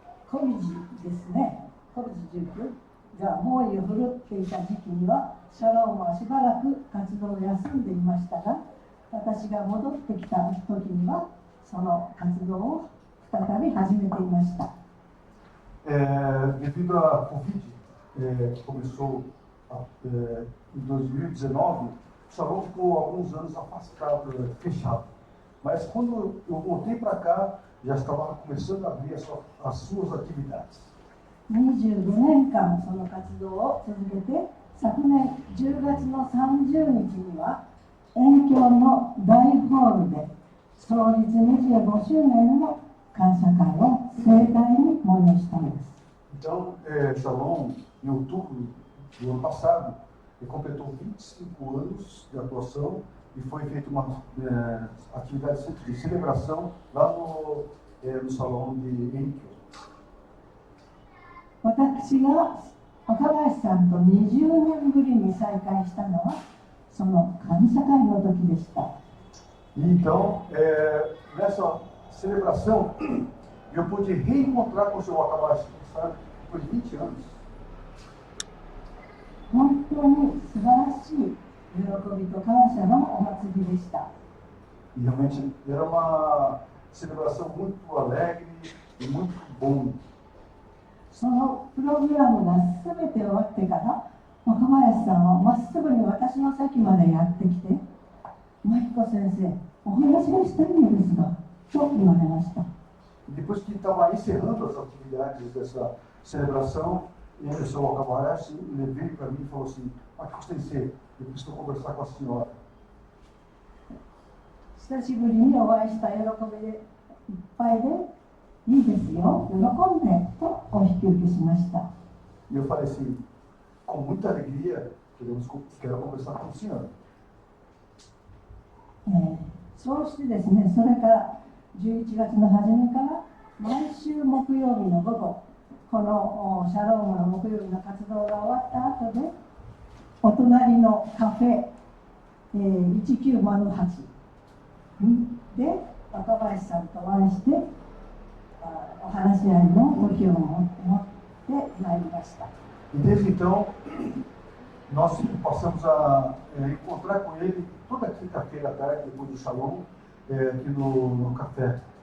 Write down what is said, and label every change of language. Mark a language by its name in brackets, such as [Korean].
[Japanese] コビジですね、コビジ塾が猛威を振るっていた時期には、シャロームはしばらく活動を休んでいましたが、私が戻ってきた時には、その活動を再び始めていました。 [Portuguese] Devido à Covid, que começou em 2019, o salão ficou alguns anos afastado, fechado. Mas quando eu voltei para cá, já estava começando a abrir as suas atividades. [Japanese] 25年間その活動を続けて、昨年10月の30日には、遠京の大ホールで創立25周年の感謝会を盛大に催したのです。 [Portuguese] Então, Shalom, em outubro do ano passado, ele completou 25 anos de atuação e foi feita uma atividade de celebração lá no salão de Enkyo. [Japanese] 私が若林さんと20年ぶりに再会したのは、その感謝会の時でした。 [Portuguese] Então, nessa celebração, eu pude reencontrar com o seu Wakabayashi, sabe, depois de 20 anos. [Japanese] 本当に素晴らしい喜びと感謝のお祭りでした。 [Portuguese] E realmente era uma celebração muito alegre e muito bom. [Japanese] そのプログラムが全て終わってから、若林さんはまっすぐに私の席までやってきて、真彦先生、お話がしたいのですが、と言われました。 [Portuguese] Depois que estava encerrando as atividades dessa celebração, o seu Wakabayashi ele veio para mim e falou assim: Marcos Sensei, eu preciso conversar com a senhora. [Japanese] 久しぶりにお会いした喜びでいっぱいで、いいですよ、喜んでとお引き受けしました。 [Portuguese] E eu falei assim: com muita alegria, quero conversar com a senhora. [Japanese] そうしてですね、それから11月の初めから毎週木曜日の午後、このシャロームの木曜日の活動が終わった後で、お隣のカフェ、1908で若林さんとお会いして、お話し合いの時を持ってまいりました。 [Portuguese] E desde então, nós passamos a encontrar com ele toda quinta-feira à tarde, depois do Shalom, aqui no café.